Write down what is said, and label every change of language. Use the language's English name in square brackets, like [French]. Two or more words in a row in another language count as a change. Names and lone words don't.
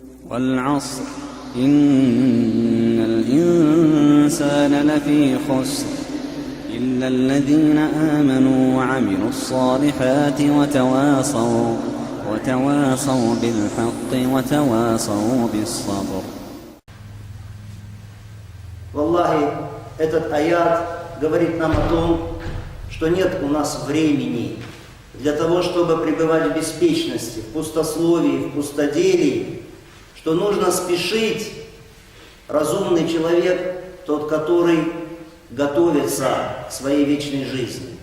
[Arabic] والعصر إن الإنسان لفي خسر إلا الذين آمنوا وعملوا الصالحات وتواصوا بالحق وتواصوا بالصبر. [Russian] Валлахи, этот аят говорит нам о том, что нет у нас времени для того, чтобы пребывать в беспечности, в пустословии, в пустоделии, что нужно спешить. Разумный человек, тот, который готовится к своей вечной жизни.